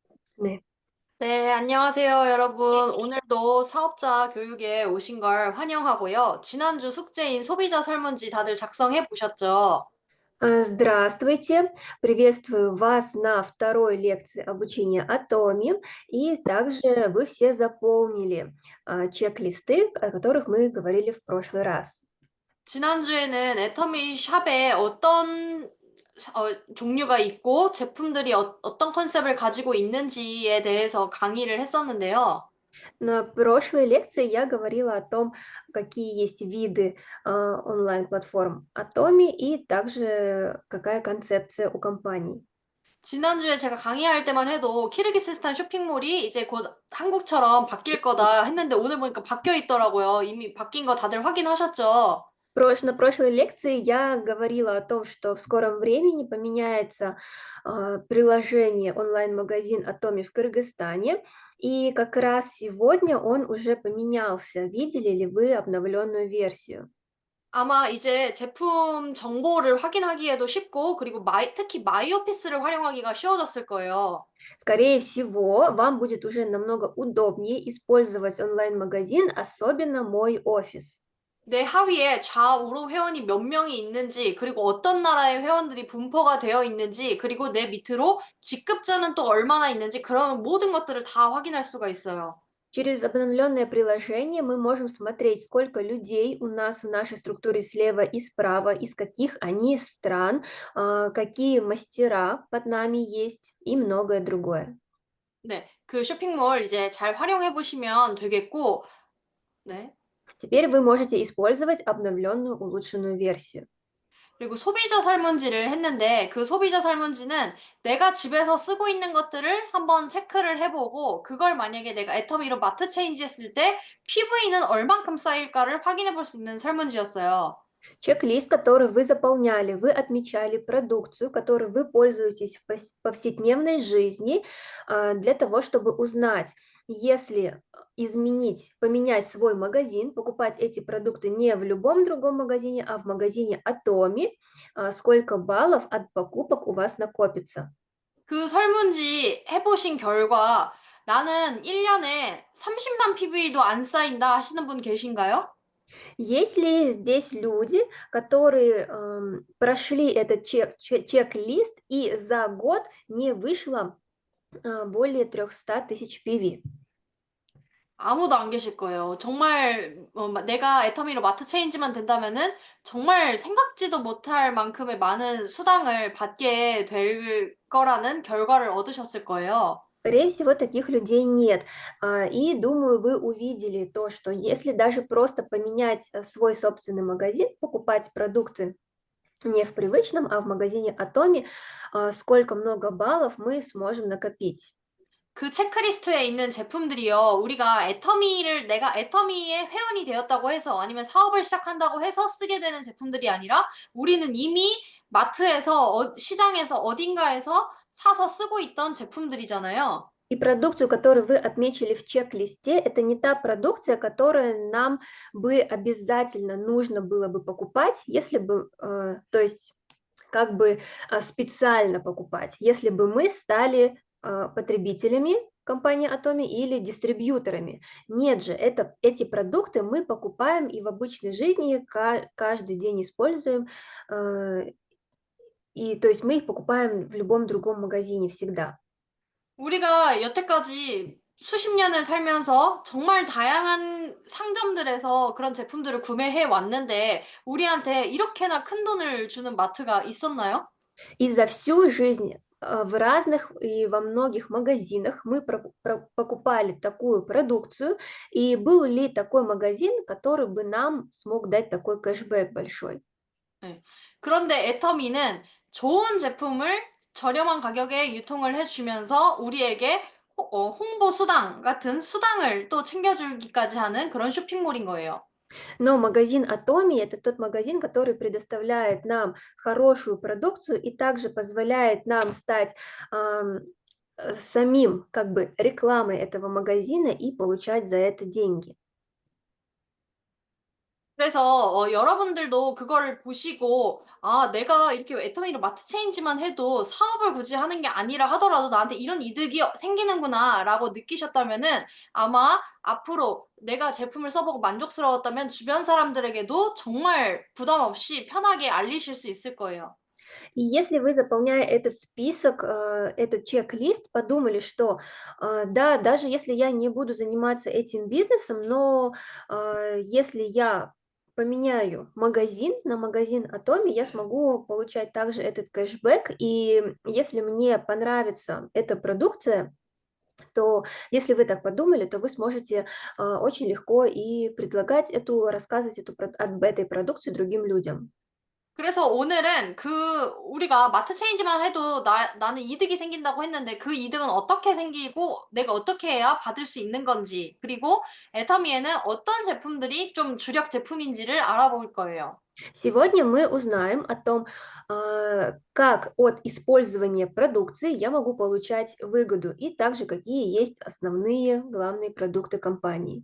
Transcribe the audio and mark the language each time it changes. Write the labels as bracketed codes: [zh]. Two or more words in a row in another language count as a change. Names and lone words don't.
[ko] 네. 네, 안녕하세요, 여러분. 오늘도 사업자 교육에 오신 걸 환영하고요. 지난주 숙제인 소비자 설문지 다들 작성해 보셨죠? [ru] Здравствуйте! Приветствую вас на второй лекции обучения Atomi. И также вы все заполнили чек-листы, о которых мы говорили в прошлый раз. [ko] 지난주에는 애터미 샵에 종류가 있고 제품들이 어떤 컨셉을 가지고 있는지에 대해서 강의를 했었는데요. [ru] На прошлой лекции я говорила о том, какие есть виды онлайн-платформ Atomi и также какая концепция у компаний. [ko] 지난주에 제가 강의할 때만 해도 키르기스스탄 쇼핑몰이 이제 곧 한국처럼 바뀔 거다 했는데 오늘 보니까 바뀌어 있더라고요. 이미 바뀐 거 다들 확인하셨죠? [ru] На прошлой лекции я говорила о том, что в скором времени поменяется приложение онлайн-магазин Atomi в Кыргызстане, и как раз сегодня он уже поменялся. Видели ли вы обновленную версию? [ko] 아마 이제 제품 정보를 확인하기에도 쉽고 그리고 특히 마이오피스를 활용하기가 쉬워졌을 거예요. [ru] Скорее всего, вам будет уже намного удобнее использовать онлайн-магазин, особенно мой офис. [ko] 내 하위에 좌우로 회원이 몇 명이 있는지, 그리고 어떤 나라의 회원들이 분포가 되어 있는지, 그리고 내 밑으로 직급자는 또 얼마나 있는지 그런 모든 것들을 다 확인할 수가 있어요. [ru] Через обновленное приложение мы можем смотреть, сколько людей у нас в нашей структуре слева и справа, из каких они стран, какие мастера под нами есть и многое другое. [ko] 네, 그 쇼핑몰 이제 잘 활용해 보시면 되겠고, 네. [ru] Теперь вы можете использовать обновленную улучшенную версию. [ko] 그리고 소비자 설문지를 했는데 그 소비자 설문지는 내가 집에서 쓰고 있는 것들을 한번 체크를 해보고 그걸 만약에 내가 애터미로 마트 체인지 했을 때 PV는 얼만큼 쌓일까를 확인해 볼 수 있는 설문지였어요. [ru] Чек-лист, который вы заполняли, вы отмечали продукцию, которой вы пользуетесь в повседневной жизни, для того, чтобы узнать, если изменить, поменять свой магазин, покупать эти продукты не в любом другом магазине, а в магазине Atomi, сколько баллов от покупок у вас накопится. [ko] 그 설문지 해보신 결과 나는 1년에 30만 PV도 안 쌓인다 하시는 분 계신가요? [ru] Есть ли здесь люди, которые прошли этот чек-лист и за год не вышло более 300 тысяч PV? [ko] 아무도 안 계실 거예요. 정말 내가 애터미로 마트 체인지만 된다면은 정말 생각지도 못할 만큼의 많은 수당을 받게 될 거라는 결과를 얻으셨을 거예요. [ru] Скорее всего, таких людей нет. И думаю, вы увидели то, что если даже просто поменять свой собственный магазин, покупать продукты не в привычном, а в магазине Atomi, сколько много баллов мы сможем накопить. [ko] 그 체크리스트에 있는 제품들이요. 우리가 내가 애터미의 회원이 되었다고 해서 아니면 사업을 시작한다고 해서 쓰게 되는 제품들이 아니라 우리는 이미 마트에서 시장에서 어딘가에서 사서 쓰고 있던 제품들이잖아요. [ru] И продукцию, которую вы отметили в чек-листе, это не та продукция, которую нам бы обязательно нужно было бы покупать, если бы, то есть как бы специально покупать, если бы мы стали потребителями компании Atomi или дистрибьюторами. Нет же, эти продукты мы покупаем и в обычной жизни каждый день используем, э, и то есть мы их покупаем в любом другом магазине всегда. [ko] 우리가 여태까지 수십 년을 살면서 정말 다양한 상점들에서 그런 제품들을 구매해 왔는데 우리한테 이렇게나 큰 돈을 주는 마트가 있었나요? [ru] И за всю жизнь в разных и во многих магазинах мы покупали такую продукцию, и был ли такой магазин, который бы нам смог дать такой кэшбэк большой? [ko] 네. 그런데 애터미는 좋은 제품을 저렴한 가격에 유통을 해주면서 우리에게 홍보 수당 같은 수당을 또 챙겨주기까지 하는 그런 쇼핑몰인 거예요. [ru] Но магазин Atomi — это тот магазин, который предоставляет нам хорошую продукцию и также позволяет нам стать самим как бы рекламой этого магазина и получать за это деньги. [ko] 그래서 여러분들도 그거를 보시고 아, 내가 이렇게 애터미로 마트 체인지만 해도 사업을 굳이 하는 게 아니라 하더라도 나한테 이런 이득이 생기는구나라고 느끼셨다면은 아마 앞으로 내가 제품을 써보고 만족스러웠다면 주변 사람들에게도 정말 부담 없이 편하게 알리실 수 있을 거예요. [ru] И если вы, заполняя этот список, этот чек-лист, подумали, что да, даже если я не буду заниматься этим бизнесом, но если я поменяю магазин на магазин Atomy, я смогу получать также этот кэшбэк. И если мне понравится эта продукция, то если вы так подумали, то вы сможете очень легко и предлагать рассказывать об этой продукции другим людям. [ko] 그래서 오늘은 우리가 마트 체인지만 해도 나는 이득이 생긴다고 했는데 그 이득은 어떻게 생기고 내가 어떻게 해야 받을 수 있는 건지, 그리고 애터미에는 어떤 제품들이 좀 주력 제품인지를 알아볼 거예요. [ru] Сегодня мы узнаем о том, как от использования продукции я могу получать выгоду и также какие есть основные главные продукты компании.